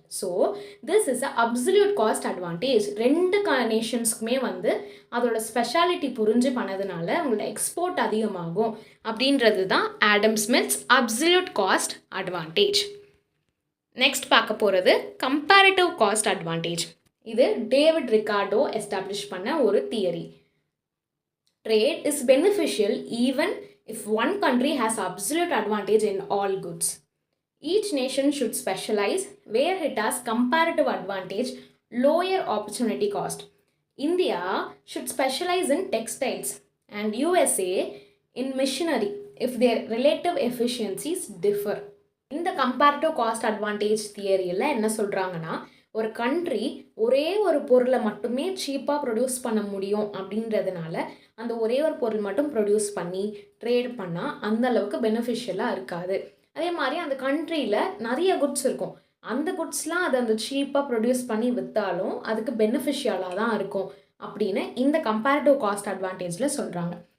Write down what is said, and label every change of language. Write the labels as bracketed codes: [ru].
[en] So this is a absolute cost advantage. [ta] 2 நேஷன்ஸ்க்குமே வந்து அதோட speciality புரிஞ்சு பண்ணதுனால அவங்களோட எக்ஸ்போர்ட் அதிகமாகும் அப்படின்றது தான் Adam smiths absolute cost advantage. Next பார்க்க போகிறது கம்பேரிட்டிவ் காஸ்ட் அட்வான்டேஜ். இது டேவிட் ரிகார்டோ எஸ்டாப்ளிஷ் பண்ண ஒரு theory. [en] Trade is beneficial even if one country has absolute advantage in all goods. Each nation should specialize where it has comparative advantage, lower opportunity cost. India should specialize in textiles and USA in machinery if their relative efficiencies differ. [ta] இந்த comparative cost advantage தியரியில் என்ன சொல்கிறாங்கன்னா, ஒரு country ஒரே ஒரு பொருளை மட்டுமே சீப்பாக produce பண்ண முடியும் அப்படின்றதுனால அந்த ஒரே ஒரு பொருள் மட்டும் ப்ரொடியூஸ் பண்ணி ட்ரேட் பண்ணால் அந்த அளவுக்கு பெனிஃபிஷியலாக இருக்காது. அதே மாதிரி அந்த கண்ட்ரியில் நிறைய குட்ஸ் இருக்கும். அந்த குட்ஸ்லாம் அது அந்த சீப்பாக ப்ரொடியூஸ் பண்ணி விற்றாலும் அதுக்கு பெனிஃபிஷியலாக தான் இருக்கும் அப்படின்னு இந்த கம்பேரிட்டிவ் காஸ்ட் அட்வான்டேஜில் சொல்கிறாங்க.